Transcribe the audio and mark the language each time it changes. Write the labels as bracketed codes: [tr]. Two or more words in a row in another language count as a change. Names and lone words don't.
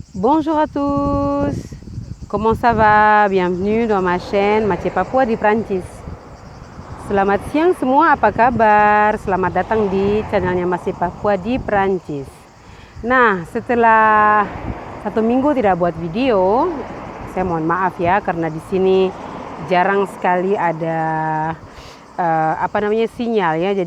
[fr] Bonjour à tous, comment ça va? Bienvenue dans ma chaîne Mace Papua di Prancis. [id] Selamat siang semua, apa kabar? Selamat datang di channelnya Mace Papua di Prancis. Nah, setelah 1 minggu tidak buat video, saya mohon maaf ya karena di sini jarang sekali ada sinyal ya.